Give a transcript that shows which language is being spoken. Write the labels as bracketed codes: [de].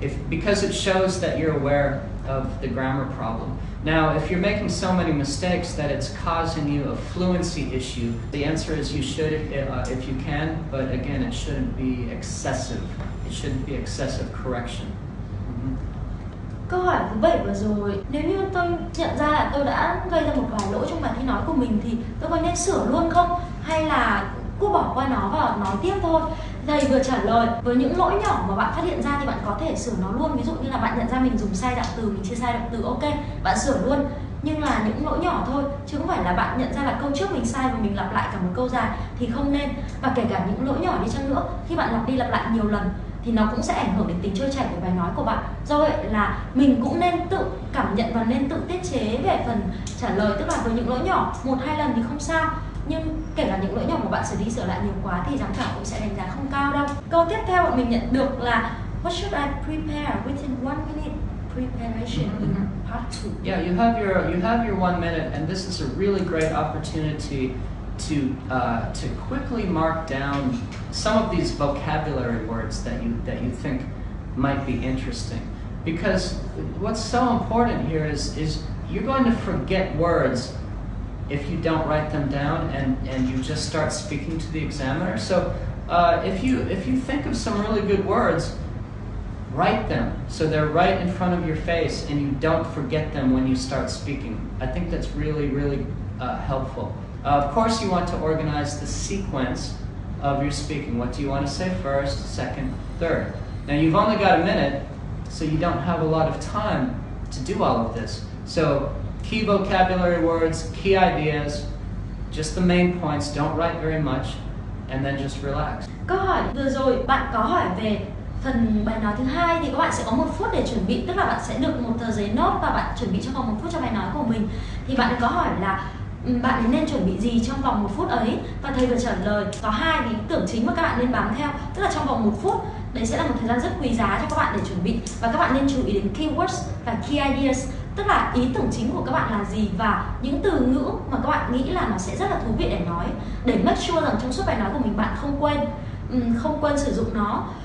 [en] Because it shows that you're aware of the grammar problem. Now, if you're making so many mistakes that it's causing you a fluency issue, the answer is you should if you can, but again, it shouldn't be excessive. It shouldn't be excessive correction. [vi] Câu hỏi thứ 7 vừa rồi, nếu như tôi nhận ra là tôi đã gây ra một vài lỗi trong bài thi nói của mình thì tôi có nên sửa luôn không? Hay là cứ bỏ qua nó và nói tiếp thôi? Thầy vừa trả lời với những lỗi nhỏ mà bạn phát hiện ra thì bạn có thể sửa nó luôn. Ví dụ như là bạn nhận ra mình dùng sai động từ, mình chia sai động từ, ok, bạn sửa luôn. Nhưng là những lỗi nhỏ thôi, chứ không phải là bạn nhận ra là câu trước mình sai và mình lặp lại cả một câu dài thì không nên. Và kể cả những lỗi nhỏ đi chăng nữa, khi bạn lặp đi lặp lại nhiều lần thì nó cũng sẽ ảnh hưởng đến tính trôi chảy của bài nói của bạn. Do vậy là mình cũng nên tự cảm nhận và nên tự tiết chế về phần trả lời. Tức là với những lỗi nhỏ, 1-2 lần thì không sao, nhưng kể cả những lỗi nhỏ mà bạn sửa đi sửa lại nhiều quá thì giám khảo cũng sẽ đánh giá không cao đâu. Câu tiếp theo bọn mình nhận được là [en] what should I prepare within 1 minute preparation in part 2? Yeah, you have your 1 minute, and this is a really great opportunity to quickly mark down some of these vocabulary words that you think might be interesting. Because what's so important here is you're going to forget words if you don't write them down and you just start speaking to the examiner. So if you think of some really good words, write them so they're right in front of your face and you don't forget them when you start speaking. I think that's really, really helpful. Of course, you want to organize the sequence of your speaking. What do you want to say first, second, third? Now, you've only got a minute, so you don't have a lot of time to do all of this. So, key vocabulary words, key ideas, just the main points, don't write very much, and then just relax. [vi] Câu hỏi vừa rồi bạn có hỏi về phần bài nói thứ hai thì các bạn sẽ có 1 phút để chuẩn bị, tức là bạn sẽ được một tờ giấy nốt và bạn chuẩn bị trong vòng 1 phút cho bài nói của mình. Thì bạn có hỏi là bạn nên chuẩn bị gì trong vòng 1 phút ấy, và thầy vừa trả lời có 2 ý tưởng chính mà các bạn nên bám theo, tức là trong vòng 1 phút đấy sẽ là một thời gian rất quý giá cho các bạn để chuẩn bị, và các bạn nên chú ý đến keywords và key ideas, tức là ý tưởng chính của các bạn là gì và những từ ngữ mà các bạn nghĩ là nó sẽ rất là thú vị để nói, để [en] make sure [vi] rằng trong suốt bài nói của mình bạn không quên sử dụng nó.